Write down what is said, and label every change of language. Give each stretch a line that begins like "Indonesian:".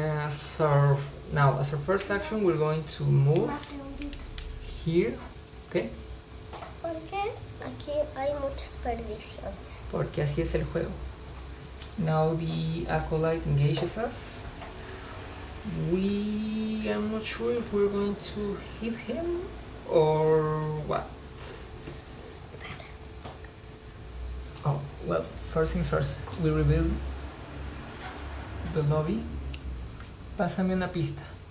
English: So now as our first action, we're going to move here. Okay.
Spanish: Porque aquí hay muchas perdiciones. Porque así es el juego.
English: Now the acolyte engages us. I'm not sure if we're going to hit him or what. Oh, well, first things first, we reveal the lobby.
Spanish: Pásame una pista.